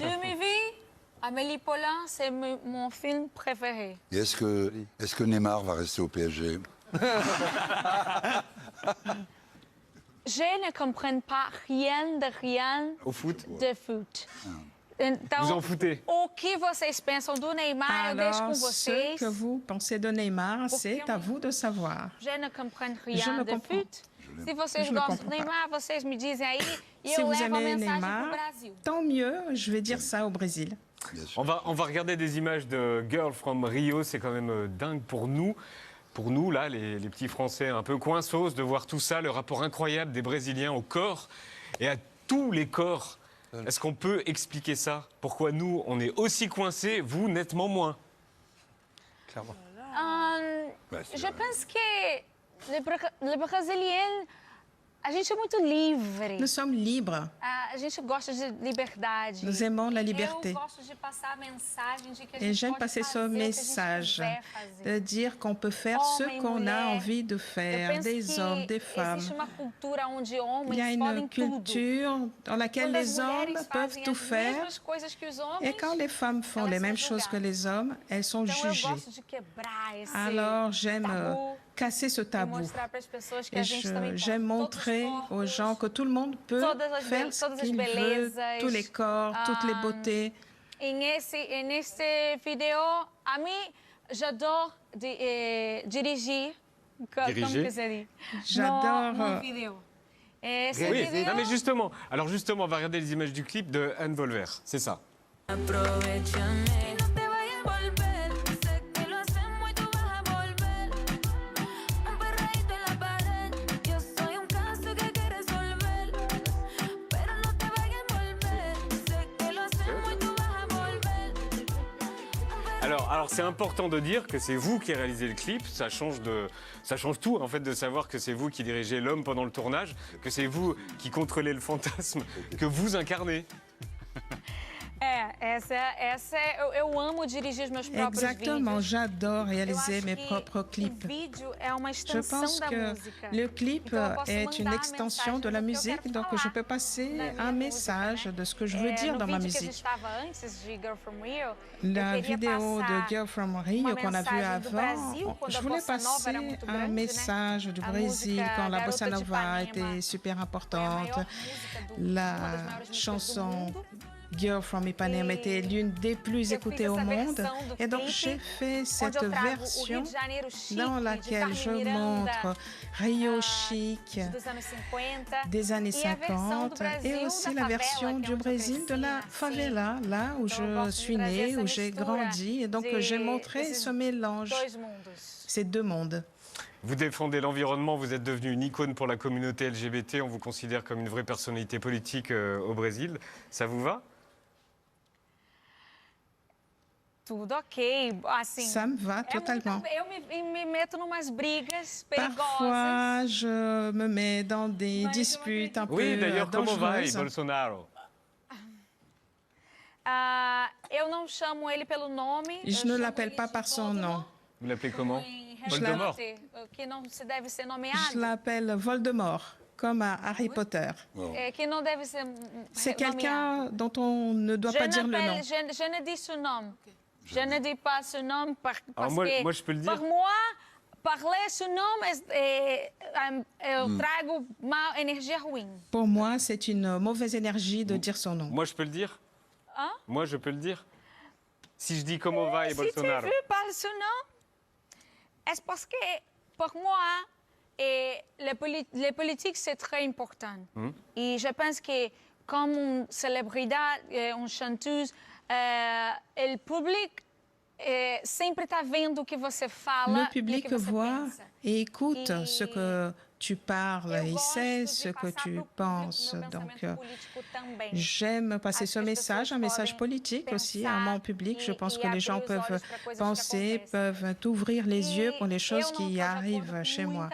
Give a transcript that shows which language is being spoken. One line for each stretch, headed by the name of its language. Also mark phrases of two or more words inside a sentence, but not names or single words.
French: De ma vie, Amélie Poulain, c'est mon film préféré. Et est-ce que Neymar va rester au PSG? Je ne comprends pas rien Au foot? de foot. Então, vous en foutez?
Portuguese: O que vocês pensam do Neymar, eu deixo com
French: Alors, ce
Portuguese: vocês.
French: que vous pensez de Neymar, c'est à vous de savoir. Je ne comprends Je rien ne de comprends.
Portuguese: foot. Se vocês
French: Je ne
Portuguese: gostam
French: comprends
Portuguese: do Neymar, vocês me dizem aí e
French: Si
Portuguese: eu
French: vous
Portuguese: levo a
French: aimez
Portuguese: mensagem
French: Neymar,
Portuguese: pro Brasil.
French: tant mieux, je vais dire ça au Brésil. On va regarder des images de Girl from Rio, c'est quand même dingue pour nous. Pour nous, là, les petits Français un peu coinsos, de voir tout ça, le rapport incroyable des Brésiliens au corps et à tous les corps. Est-ce qu'on peut expliquer ça? Pourquoi nous, on est aussi coincés, vous, nettement moins? Clairement. Je pense que le Brasiliens,
Portuguese: a gente é muito livre.
French: Nous sommes libres.
Portuguese: A gente gosta de liberdade.
French: Nous aimons la liberté.
Portuguese: Eu gosto de passar a mensagem de que a
French: Et
Portuguese: gente
French: j'aime
Portuguese: pode
French: passer
Portuguese: fazer
French: ce
Portuguese: o que a gente
French: message
Portuguese: quiser fazer.
French: de dire qu'on peut faire ce
Portuguese: Homem,
French: qu'on a
Portuguese: mulher.
French: envie de
Portuguese: Eu
French: faire,
Portuguese: penso
French: des
Portuguese: que
French: hommes, des femmes.
Portuguese: existe uma cultura onde
French: Il y a
Portuguese: homens podem
French: une
Portuguese: tudo.
French: culture dans laquelle
Portuguese: Quando as
French: les hommes
Portuguese: mulheres
French: peuvent
Portuguese: fazem
French: tout
Portuguese: as
French: faire.
Portuguese: mesmas coisas que os homens,
French: Et quand les femmes font les mêmes choses que les hommes, elles sont
Portuguese: então eu
French: jugées.
Portuguese: gosto de quebrar esse
French: Alors j'aime
Portuguese: tabu
French: casser ce
Portuguese: e
French: tabou.
Portuguese: mostrar para as pessoas que
French: Et
Portuguese: a gente também pode.
French: j'aime montrer aux gens que tout le monde peut faire ce
Portuguese: todas as
French: qu'il veut,
Portuguese: belezas,
French: tous les corps, toutes les beautés.
Portuguese: Nesse vidéo, a mim, j'adore dirigir. Como que se dit?
French: J'adore.
Portuguese: No vidéo. Esse
French: Oui,
Portuguese: vidéo,
French: non, mais justement, on va regarder les images du clip de Anne Volver, c'est ça.
Spanish: Aprovechame, no te vayas a volver. Sé que lo hacemos y tú vas a volver. Un perreíto en la pared. Yo soy un caso que hay que resolver. Pero no te vayas a volver. Sé que lo hacemos y tú vas a volver.
French: Alors c'est important de dire que c'est vous qui réalisez le clip, ça change tout en fait de savoir que c'est vous qui dirigez l'homme pendant le tournage, que c'est vous qui contrôlez le fantasme que vous incarnez.
Portuguese: eu amo dirigir os meus próprios
French: Exactement,
Portuguese: vídeos.
French: j'adore
Portuguese: Eu
French: réaliser
Portuguese: acho
French: mes
Portuguese: que
French: propres clips.
Portuguese: O vídeo é uma
French: Je
Portuguese: extensão
French: pense
Portuguese: da
French: que
Portuguese: música.
French: le clip
Portuguese: Então, eu posso
French: est une
Portuguese: mandar a
French: extension de
Portuguese: mensagem
French: la
Portuguese: do que eu
French: musique,
Portuguese: quero
French: donc
Portuguese: falar
French: je peux passer
Portuguese: na minha
French: un
Portuguese: música,
French: message
Portuguese: né?
French: de ce que je veux dire
Portuguese: No
French: dans ma
Portuguese: vídeo que a gente
French: musique.
Portuguese: estava antes de Girl from Rio,
French: La
Portuguese: eu queria
French: vidéo de
Portuguese: passar
French: Girl from Rio
Portuguese: uma
French: qu'on a vue
Portuguese: mensagem do
French: avant,
Portuguese: Brasil, quando
French: je
Portuguese: a
French: voulais
Portuguese: bossa nova
French: passer
Portuguese: era muito
French: un
Portuguese: grande,
French: message du
Portuguese: A
French: Brésil
Portuguese: música
French: quand la bossa
Portuguese: Garota de
French: nova
Portuguese: Ipanema
French: était super
Portuguese: foi a
French: importante.
Portuguese: maior música do
French: La
Portuguese: uma das maiores músicas do
French: chanson
Portuguese: mundo.
French: Girl from Ipanema était l'une des plus écoutées au monde. Et donc j'ai fait cette
Portuguese: onde eu trago o
French: version
Portuguese: Rio de Janeiro chique,
French: dans
Portuguese: de
French: laquelle je
Portuguese: Carmen Miranda,
French: montre Rio chic
Portuguese: dos anos 50,
French: des années
Portuguese: e a versão do
French: 50
Portuguese: Brasil
French: et aussi
Portuguese: da
French: la
Portuguese: favela,
French: version
Portuguese: que é
French: du
Portuguese: onde eu
French: Brésil de la
Portuguese: cresci,
French: favela, là où
Portuguese: eu
French: je
Portuguese: gosto de
French: suis
Portuguese: trazer
French: née,
Portuguese: essa
French: où j'ai
Portuguese: mistura
French: grandi. Et donc j'ai
Portuguese: de
French: montré
Portuguese: esses
French: ce mélange,
Portuguese: dois mundos.
French: ces deux mondes. Vous défendez l'environnement, vous êtes devenue une icône pour la communauté LGBT, on vous considère comme une vraie personnalité politique au Brésil. Ça vous va?
Portuguese: Tudo ok, assim.
French: Ça me va totalement.
Portuguese: Eu me meto numas brigas perigosas.
French: Parfois, je me mets dans des disputes un Oui, peu d'ailleurs, comment va dangereuses. Bolsonaro?
Portuguese: Eu não chamo ele pelo nome.
French: Je ne l'appelle pas par son nom. Vous l'appelez comment? Je Voldemort.
Portuguese: Que não se deve ser nomeado.
French: Je l'appelle Voldemort, comme à Harry Potter.
Portuguese: Que não deve ser
French: C'est quelqu'un dont on ne doit pas dire le nom. Je ne dis son nom. Je ne dis pas son nom parce moi, que je peux le dire. pour moi, parler son nom,
Portuguese: eu trago uma energia ruim.
French: Pour moi, c'est une mauvaise énergie de dire son nom. Moi, je peux le dire? Hein? Moi, je peux le dire? Si je dis comment va et Bolsonaro? Si tu veux parler son nom, c'est parce que pour moi, les politiques, c'est très important. Et je pense que comme une célébrité, une chanteuse, le public
Portuguese: sempre está vendo o que você fala.
French: Le public
Portuguese: e que você
French: voit
Portuguese: pensa.
French: et écoute ce que tu parles, il sait ce que tu penses. Donc, j'aime passer ce message, un message politique aussi à mon public. Je pense que les gens peuvent penser, peuvent ouvrir les yeux pour les choses qui arrivent chez moi.